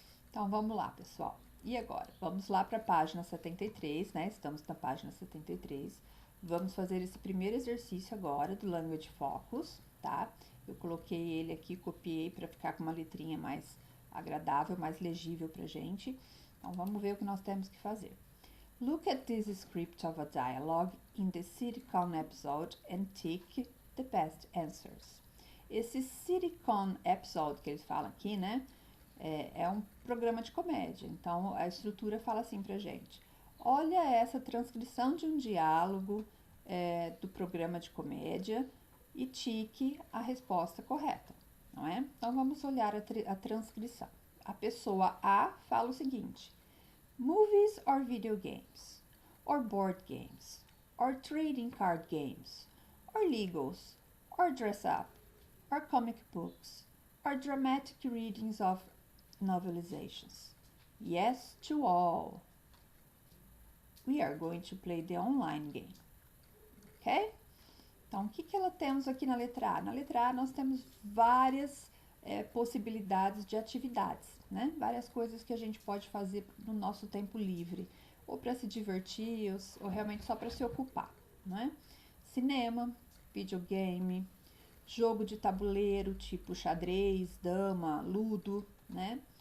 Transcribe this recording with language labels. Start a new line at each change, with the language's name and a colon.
Portuguese: Então, vamos lá, pessoal. E agora? Vamos lá para a página 73, né? Estamos na página 73. Vamos fazer esse primeiro exercício agora do Language Focus, tá? Eu coloquei ele aqui, copiei para ficar com uma letrinha mais agradável, mais legível pra gente. Então, vamos ver o que nós temos que fazer.
English: Look at this script of a dialogue in the Citycon episode and tick the best answers.
Portuguese: Esse Citycon episode que eles falam aqui, né? É um programa de comédia. Então, a estrutura fala assim pra gente. Olha essa transcrição de um diálogo do programa de comédia e tique a resposta correta, não é? Então, vamos olhar a transcrição. A pessoa A fala o seguinte.
English: Movies or video games, or board games, or trading card games, or Legos, or dress up, or comic books, or dramatic readings of novelizations. Yes to all. We are going to play the online game.
Portuguese: Ok? Então, o que ela temos aqui na letra A? Na letra A, nós temos várias possibilidades de atividades, né? Várias coisas que a gente pode fazer no nosso tempo livre, ou para se divertir, ou realmente só para se ocupar, né? Cinema, videogame, jogo de tabuleiro, tipo xadrez, dama, ludo, né?